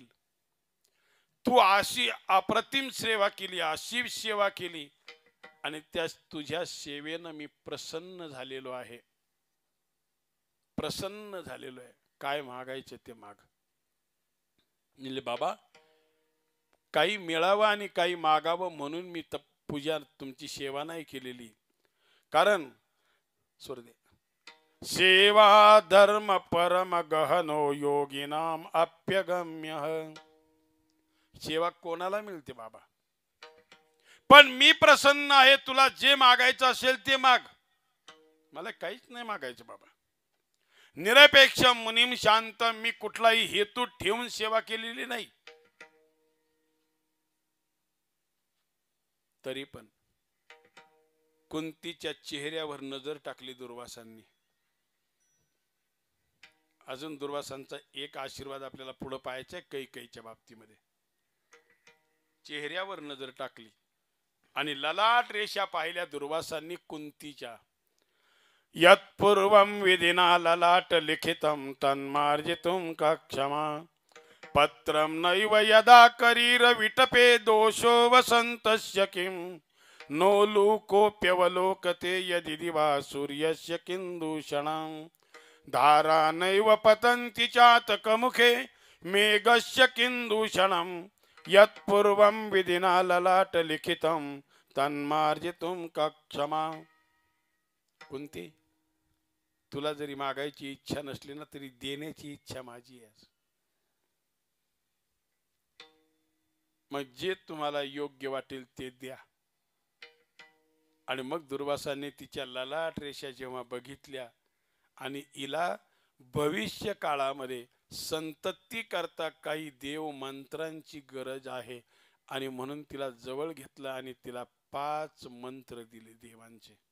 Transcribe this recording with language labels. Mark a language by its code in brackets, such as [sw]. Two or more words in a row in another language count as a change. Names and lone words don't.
[mr] तू अशी अप्रतिम सेवा केली, अशी सेवा केली, आणि त्या तुझ्या सेवेनं मी प्रसन्न झालेलो आहे, प्रसन्न झालेलो आहे. काय मागायचे ते माग. म्हणजे बाबा, काही मिळावं आणि काही मागावं म्हणून मी पूजा तुमची सेवा नाही केलेली. [sa] कारण स्वर्दे सेवा धर्म परम गहनो योगिनाम अप्यगम्य. [mr] सेवा कोणाला मिळते बाबा, पण मी प्रसन्न आहे. तुला जे मागायचं असेल ते माग, मला काहीच नाही मागायचं बाबा. [sa] निरपेक्ष मुनीम शांत, [mr] मी कुठलाही हेतू ठेवून सेवा केलेली नाही. तरी पण कुंतीच्या चेहऱ्यावर नजर टाकली दुर्वासांनी. अजून दुर्वासांचा एक आशीर्वाद आपल्याला पुढे पाहायचा आहे कैकेयीच्या बाबतीमध्ये. चेहऱ्यावर नजर टाकली आणि ललाट रेषा पाहिल्या दुर्वासांनी कुंतीच्या. [sa] यत्पूर्वं विधिना ललाट लिखितं तन्मार्जितुं का क्षमा. पत्रं नैव यदा करीर विटपे दोषो वसन्तस्य किं. नो लोकोप्यवलोकते यदि दिवा सूर्यस्य किंदूषणं धारा नैव पतन्ति चातकमुखे मेघस्य किंदूषणं यत्पूर्वं विधिना ललाट लिखितं तन्मार्जितुं कक्षमा. [mr] कुंती, तुला जरी मागायची इच्छा नसली ना तरी देण्याची इच्छा माझी आहे. मग जे तुम्हाला योग्य वाटेल ते द्या. आणि मग दुर्वासाने तिच्या ललाट रेषा जेव्हा बघितल्या आणि हिला भविष्य काळामध्ये संतती करता काही देव मंत्रांची गरज आहे आणि म्हणून तिला जवळ घेतलं आणि तिला 5 मंत्र दिले देवांचे.